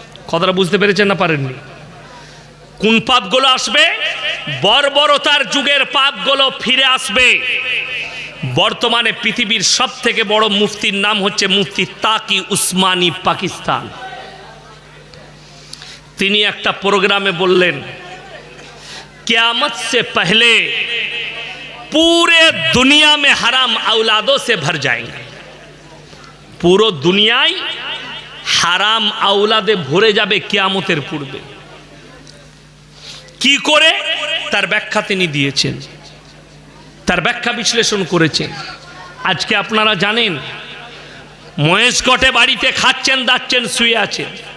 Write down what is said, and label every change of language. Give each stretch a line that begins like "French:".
Bangla: কথাটা বুঝতে পেরেছেন না পারেননি? কোন পাপগুলো আসবে? বর্বরতার যুগের পাপগুলো ফিরে আসবে। বর্তমানে পৃথিবীর সবথেকে বড় মুফতির নাম হচ্ছে মুফতি তাকি উসমানী, পাকিস্তান। তিনি একটা প্রোগ্রামে বললেন, কিয়ামত
Hindi: से पहले पूरे दुनिया में हराम औलादों से भर जाएंगे।
Bangla: পুরো দুনিয়ায় হারাম আওলাদে ভরে যাবে কিয়ামতের পূর্বে। কি করে? তার ব্যাখ্যা তিনি দিয়েছেন, তার ব্যাখ্যা বিশ্লেষণ করেছেন। আজকে আপনারা জানেন, মহেশগড়ে বাড়িতে খাচ্ছেন দাচ্ছেন, শুয়ে আছেন।